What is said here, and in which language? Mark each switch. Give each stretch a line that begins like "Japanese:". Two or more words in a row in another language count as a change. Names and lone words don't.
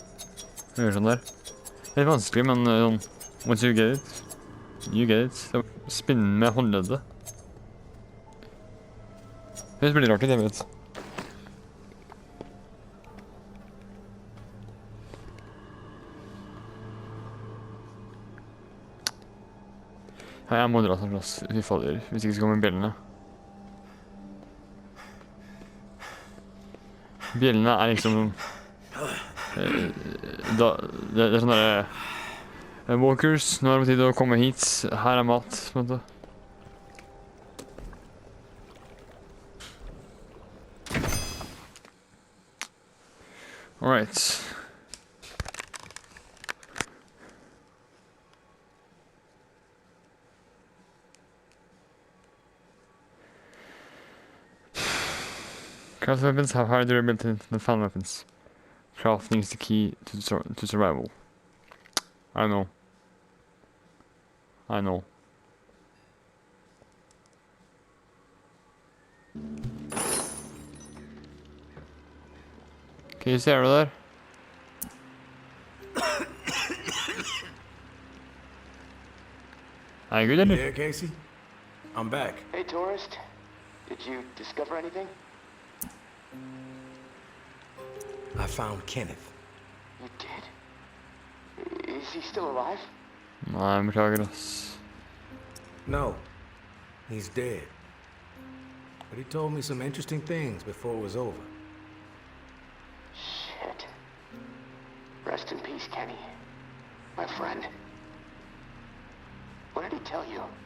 Norwegian: Jeg gjør sånn der. Det er litt vanskelig, men sånn...
English: Once you get it, you get it.
Norwegian: Det er spinne med håndleddet. Det blir rart ut, jeg vet. Ja, jeg må dra til plass. Vi faller, hvis ikke så kommer bjellene. Bjellene er liksom det er sånn der walkers, nå er det på tide å komme hit. Her er mat, på en måte.
English: Alright. Craft weapons have higher durability than fan weapons. Crafting is the key to survival. I know. I know.
Norwegian: Kan du se det der?
English: Are you good, eller? Yeah, Casey? I'm back. Hey, tourist. Did you discover anything? I found Kenneth. You did? Is he still alive?
Norwegian: Nei, beklager, ass.
English: No, he's dead. But he told me some interesting things before it was over. Shit. Rest in peace, Kenny. My friend. What did he tell you?